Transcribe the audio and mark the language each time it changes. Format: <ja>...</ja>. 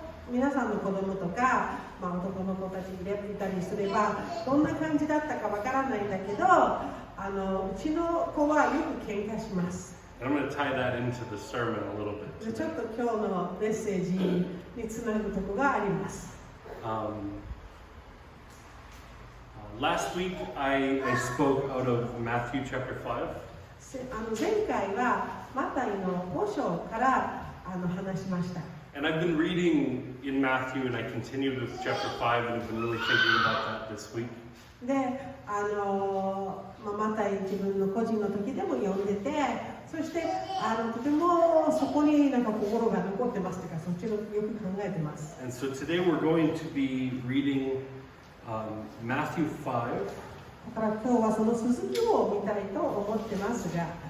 <ja>皆さんの子供とか、男の子たちいたりすればどんな感じだったかわからないんだけど、うちの子はよく喧嘩します。</ja> <en>And I'm going to tie that into the sermon a little bit.</en> <ja>ちょっと今日のメッセージにつなぐところがあります。</ja> <en>Last week I spoke out of Matthew chapter 5.</en> <ja>前回はマタイの5章から話しました。</ja> <en>And I've been reading in Matthew and I continued with chapter 5 and I've been really thinking about that this week.</en> <ja>で、マタイ自分の個人の時でも読んでて、そしてとてもそこになんか心が残ってますというか、そっちのよく考えてます。</ja> <en>And so today we're going to be reading Matthew 5.</en> <ja>だから今日はその続きを見たいと思ってますが、</ja>